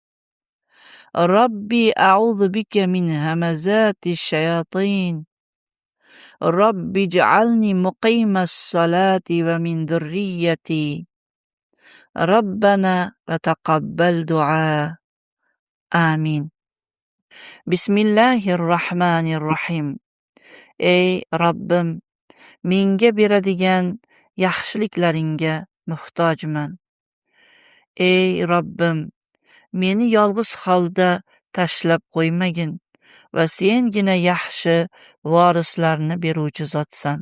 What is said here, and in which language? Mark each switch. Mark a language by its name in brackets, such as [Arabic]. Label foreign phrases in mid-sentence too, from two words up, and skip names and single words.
[Arabic] رب أعوذ بك من همزات الشياطين. رب اجعلني مقيم الصلاة ومن ذريتي. ربنا وتقبل دعاء. Amin. Bismillahirrahmanirrahim. [Uzbek] Ey Robbim, menga beradigan yaxshiliklaringga muhtojman. Ey Robbim, meni yolg'iz holda tashlab qo'ymagin va sengina yaxshi vorislarni beruvchi zotsan.